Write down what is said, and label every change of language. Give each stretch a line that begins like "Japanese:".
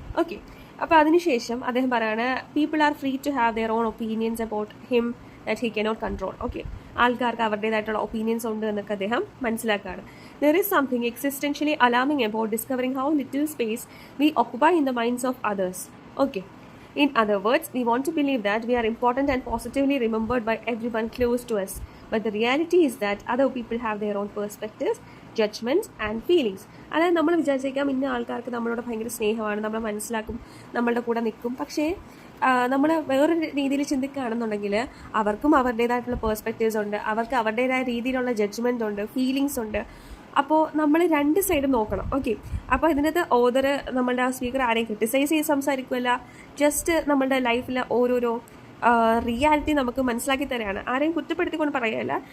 Malayalam: Okay, അപ്പോൾ അതിനുശേഷം അദ്ദേഹം പറയാണ്,
English: People are free to have their own opinions about him that he cannot control.
Malayalam: Okay, ആൾക്കാർക്ക് അവരുടേതായിട്ടുള്ള ഒപ്പീനിയൻസ് ഉണ്ട് എന്നൊക്കെ അദ്ദേഹം മനസ്സിലാക്കുകയാണ്.
English: There is something existentially alarming about discovering how little space we occupy in the minds of others. Okay, in other words, we want to believe that we are important and positively remembered by everyone close to us. But the reality is that other people have their own perspectives, judgments and feelings.
Malayalam: അതായത് നമ്മൾ വിചാരിച്ചേക്കാം ഇന്ന ആൾക്കാർക്ക് നമ്മളോട് ഭയങ്കര സ്നേഹമാണ്, നമ്മളെ മനസ്സിലാക്കും, നമ്മളുടെ കൂടെ നിൽക്കും. പക്ഷേ നമ്മൾ വേറൊരു രീതിയിൽ ചിന്തിക്കുകയാണെന്നുണ്ടെങ്കിൽ അവർക്കും അവരുടേതായിട്ടുള്ള പേഴ്സ്പെക്റ്റീവ്സ് ഉണ്ട്, അവർക്ക് അവരുടേതായ രീതിയിലുള്ള ജഡ്ജ്മെൻ്റ് ഉണ്ട്, ഫീലിങ്സ് ഉണ്ട്. അപ്പോൾ നമ്മൾ 2 സൈഡും നോക്കണം. ഓക്കെ, അപ്പോൾ ഇതിനകത്ത് ഓതർ നമ്മളുടെ സ്പീക്കർ ആരെയും ക്രിട്ടിസൈസ് ചെയ്ത് സംസാരിക്കുമല്ല, ജസ്റ്റ് നമ്മളുടെ ലൈഫിലെ ഓരോരോ റിയാലിറ്റി നമുക്ക് മനസ്സിലാക്കി തരാണ്, ആരെയും കുറ്റപ്പെടുത്തിക്കൊണ്ട് പറയുകയല്ല.